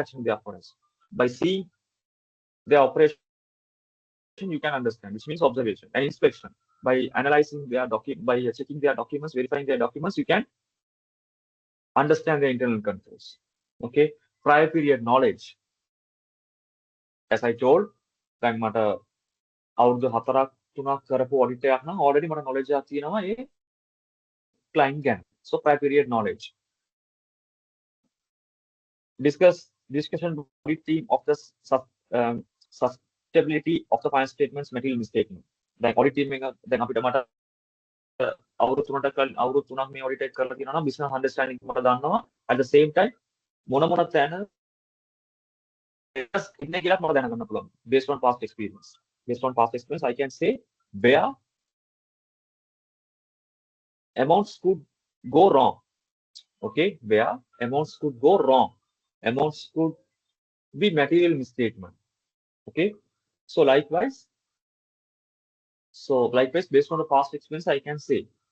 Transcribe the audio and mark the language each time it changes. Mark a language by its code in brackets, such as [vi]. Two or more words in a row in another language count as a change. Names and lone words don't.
[en] By seeing their operation, you can understand, which means observation and inspection. By analyzing their by checking their documents, verifying their documents, you can understand the internal controls. Okay, prior period knowledge. As I told, [si] දැන් මට අවුරුදු 4ක් 3ක් කරපු ඔඩිට් එකක් නම් already මට knowledge එකක් තියෙනවා ඒ client ගැන. [en] So prior period knowledge. Discussion with audit team of the sustainability of the finance statements material misstatement. [si] දැන් [en] audit team [si] එක දැන් අපිට මට අවුරුදු 3ක් මේ audit එක කරලා තියෙනවා නම් [en] business understanding [si] මට දන්නවා. [en] At the same time [si] මොන තැන ඉන්නේ කියලාත් මට දැනගන්න පුළුවන්. [en] Based on past experience. Based on past experience, I can say where amounts could go wrong. Okay, where amounts could go wrong. Amounts could be material misstatement. Okay, so likewise, based on the past experience, I can say.